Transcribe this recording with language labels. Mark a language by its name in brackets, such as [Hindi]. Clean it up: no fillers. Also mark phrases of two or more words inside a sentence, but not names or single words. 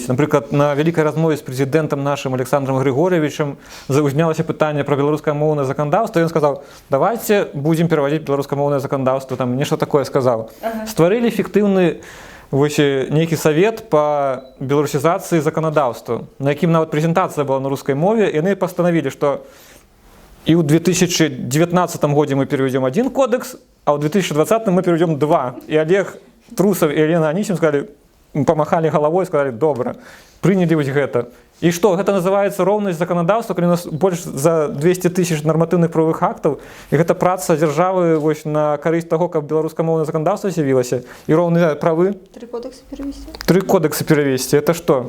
[Belarusian] Напрыклад, на вялікай размове з прэзідэнтам нашым Александром Григорьевичем узнялася пытанне пра беларускамоўнае заканадаўства, і ён сказаў: давайте будзем пераводзіць беларускамоўнае заканадаўства, там нешта такое сказаў. Стварылі эфектыўны нейкі савет па беларусізацыі заканадаўства, на якім нават прэзентацыя была на рускай мове, і яны пастанавілі, што і ў 2019 годзе [Russian] мы переведем один кодекс, [Belarusian] а ў 2020 [Russian] мы переведем два. І Олег Трусов і Елена Анісім сказали, помахали головой, сказали: [Belarusian] добра, прынялі вось гэта. І што, гэта называецца роўнасць заканадаўства, калі у нас больш за 200 тысяч нарматыўных правовых актаў, і гэта праца дзяржавы вось на карысць таго, каб беларускамоўнае заканадаўства з'явілася, і роўныя правы. 3 кодексы перевесці. 3 кодексы перевесці. [Russian] Это што?